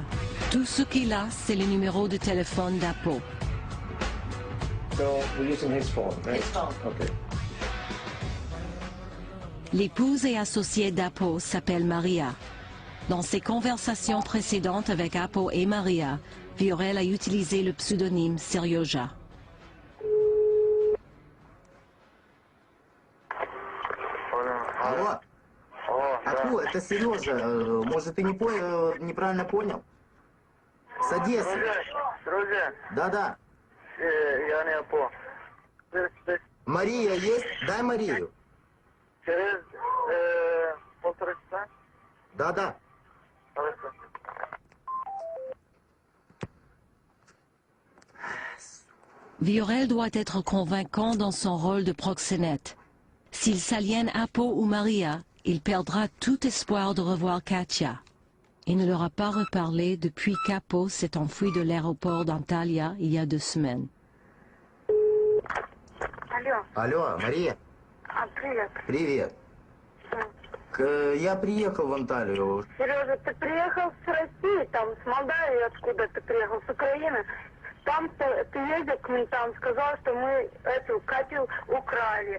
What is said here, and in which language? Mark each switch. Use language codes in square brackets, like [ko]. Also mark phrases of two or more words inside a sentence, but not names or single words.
[fr] Tout ce qu'il a, c'est le numéro de téléphone d'Apo. [en] So we're using his phone, right? His phone. Okay. [fr] L'épouse et associée d'Apo s'appelle Maria. Dans ses conversations précédentes avec Apo et Maria, Viorel a utilisé le pseudonyme Serioja. [ru] Алло. Аку, это Сережа. Может, ты неправильно понял? С Одессы. Друзья. Да-да. Я не Апо. Мария есть? Дай Марию. Через полтора часа? Да-да. Хорошо. [fr] Viorel doit être convaincant dans son rôle de proxénète. S'il s'aliène Apo ou Maria, il perdra tout espoir de revoir Katia. Il ne leur a pas reparlé depuis qu'Apo s'est enfui de l'aéroport d'Antalya il y a 2 semaines. [ru] Алло. Алло, Мария. Привет. Привет. Я приехал в Анталию. Сережа, ты приехал с России, там, с Молдавии, откуда ты приехал, с Украины. Там ты ездил к ментам, сказал, что мы эту Катю украли.